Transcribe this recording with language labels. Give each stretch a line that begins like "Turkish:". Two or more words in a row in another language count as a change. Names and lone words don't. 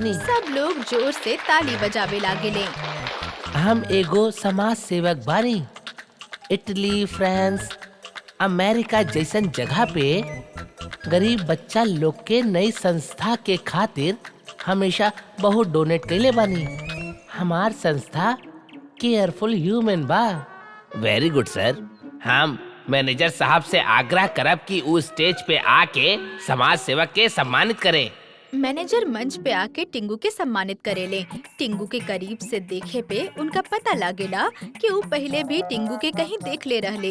Bhojpuri: सब लोग जोर से ताली बजावे लागेले। हम एगो समाज सेवक बानी। इटली, फ्रांस, अमेरिका जैसन जगह पे गरीब बच्चा लोग के नई संस्था के खातिर हमेशा बहुत डोनेट कैले बानी। हमार संस्था केयरफुल ह्यूमन बा।
English: very good sir.
Bhojpuri: हम मैनेजर साहब से आग्रह करब कि वो स्टेज पे आके समाज सेवक के सम्मानित करे। मैनेजर मंच पे आके टिंगू के सम्मानित करेले। टिंगू के करीब से देखे पे उनका पता लागेला कि वो पहले भी टिंगू के कहीं देख ले रहले।